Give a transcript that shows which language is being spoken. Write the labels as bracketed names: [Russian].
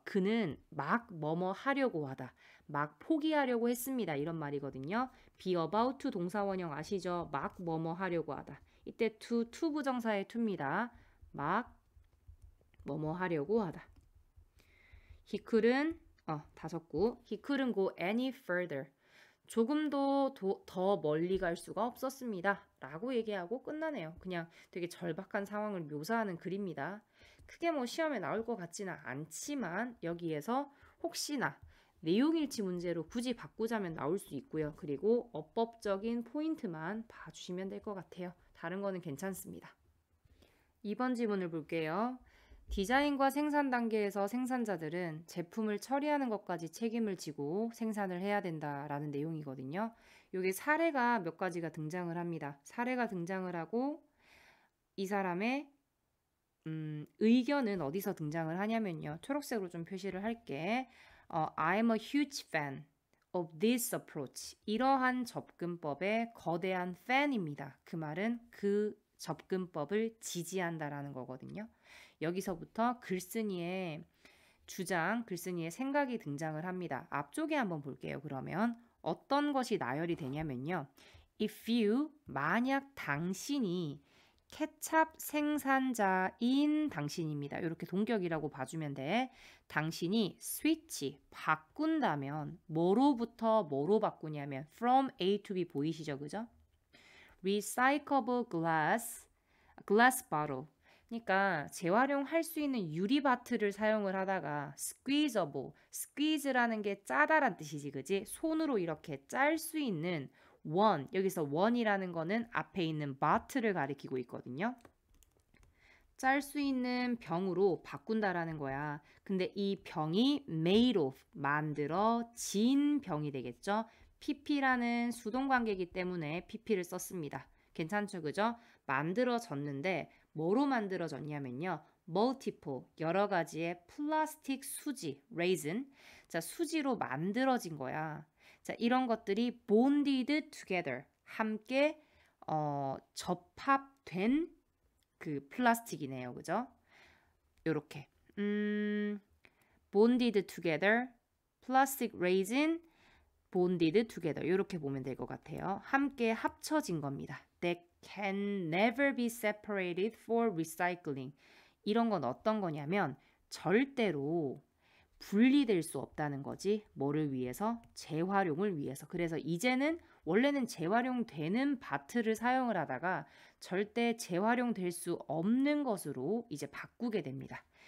[Korean] 그는 막 뭐뭐 하려고 하다. 막 포기하려고 했습니다. 이런 말이거든요. [English] be about to [Korean] 동사원형 아시죠? 막 뭐뭐 하려고 하다. 이때 to 부정사의 to입니다. 막 뭐뭐 하려고 하다. [English] He couldn't [Korean] 다 적고 [English] He couldn't go any further. [Korean] 조금도 더 멀리 갈 수가 없었습니다. 라고 얘기하고 끝나네요. 그냥 되게 절박한 상황을 묘사하는 글입니다. 크게 뭐 시험에 나올 것 같지는 않지만 여기에서 혹시나 내용일치 문제로 굳이 바꾸자면 나올 수 있고요. 그리고 어법적인 포인트만 봐주시면 될 것 같아요. 다른 거는 괜찮습니다. 2번 지문을 볼게요. 디자인과 생산 단계에서 생산자들은 제품을 처리하는 것까지 책임을 지고 생산을 해야 된다라는 내용이거든요. 여기 사례가 몇 가지가 등장을 합니다. 사례가 등장을 하고 이 사람의 의견은 어디서 등장을 하냐면요. 초록색으로 좀 표시를 할게. [English] I'm a huge fan of this approach. [Korean] 이러한 접근법의 거대한 팬입니다. 그 말은 그 접근법을 지지한다라는 거거든요. 여기서부터 글쓴이의 주장, 글쓴이의 생각이 등장을 합니다. 앞쪽에 한번 볼게요. 그러면 어떤 것이 나열이 되냐면요. [English] If you, [Korean] 만약 당신이 케찹 생산자인 당신입니다. 이렇게 동격이라고 봐주면 돼. 당신이 스위치, 바꾼다면 뭐로부터 뭐로 바꾸냐면 [English] from A to B [Korean] 보이시죠? 그죠? [English] Recyclable glass bottle. [Korean] 그러니까 재활용할 수 있는 유리 바트를 사용을 하다가 squeeze라는 게 짜다란 뜻이지, 그지? 손으로 이렇게 짤 수 있는 여기서 원이라는 거는 앞에 있는 바트를 가리키고 있거든요. 짤 수 있는 병으로 바꾼다라는 거야. 근데 이 병이 [English] made of, [Korean] 만들어진 병이 되겠죠? pp라는 수동관계이기 때문에 pp를 썼습니다. 괜찮죠, 그죠? 만들어졌는데 뭐로 만들어졌냐면요. multiple, 여러 가지의 플라스틱 수지, resin. 자, 수지로 만들어진 거야. 자, 이런 것들이 [English] bonded together, [Korean] 함께 접합된 그 플라스틱이네요. 그죠? 요렇게. [English] bonded together, plastic resin, bonded together. [Korean] 요렇게 보면 될 것 같아요. 함께 합쳐진 겁니다. [English] That can never be separated for recycling. [Korean] 이런 건 어떤 거냐면 절대로 분리될 수 없다는 거지. 뭐를 위해서? 재활용을 위해서. 그래서 이제는 원래는 재활용되는 바트를 사용을 하다가 절대 재활용될 수 없는 것으로 이제 바꾸게 됩니다.